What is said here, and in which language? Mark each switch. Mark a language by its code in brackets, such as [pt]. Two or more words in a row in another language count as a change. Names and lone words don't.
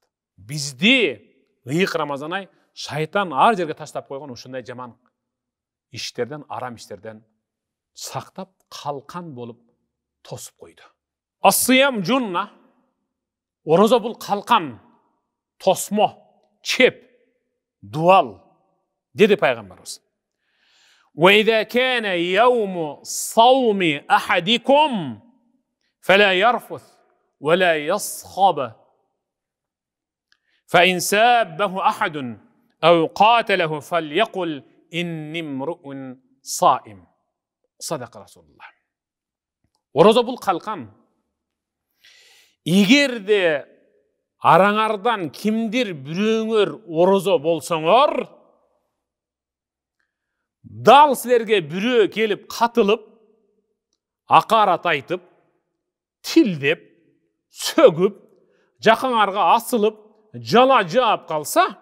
[ky] Бизди ыйык Рамазан ай шайтан ар жерге таштап койгон ушундай жаман иштерден, арам иштерден сактап, калкан болуп тосуп койду. [ar] الصيام جنة. [ky] Орозо бул калкан, тосмо, чеп, дуал деди пайгамбарыбыз. [ar] وإذا كان يوم صوم أحدكم فلا يرفث ولا يصخب فإن سابه أحد أو قاتله فليقل إني امرؤ صائم. صدق رسول الله. [ky] Орозо бул калкан. Эгерде араңардан кимдир бирөөңөр орозо болсоңор, дал силерге бирөө келип катылып, акарат айтып, тилдеп, сөгүп, жакаңарга асылып, жала жаап калса,